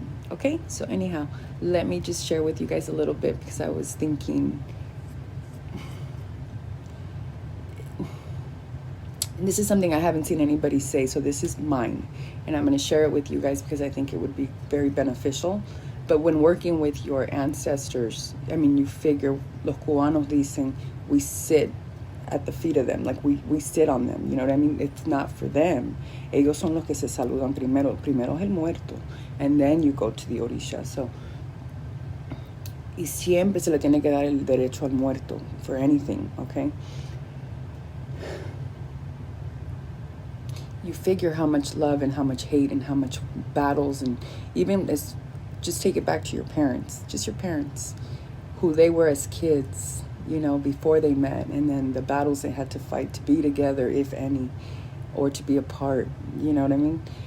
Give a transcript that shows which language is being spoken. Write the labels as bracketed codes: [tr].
[en] Okay, so anyhow, let me just share with you guys a little bit, because I was thinking, and this is something I haven't seen anybody say, so this is mine, and I'm going to share it with you guys because I think it would be very beneficial. But when working with your ancestors, I mean, you figure, [es] los cubanos dicen, [en] we sit at the feet of them, like we sit on them, you know what I mean? It's not for them. [es] Ellos son los que se saludan primero. Primero es el muerto, [en] and then you go to the orisha. [es] So, y siempre se le tiene que dar el derecho al muerto [en] for anything, okay? You figure how much love and how much hate and how much battles, and even as, just take it back to your parents, just your parents, who they were as kids, you know, before they met, and then the battles they had to fight to be together, if any, or to be apart, you know what I mean?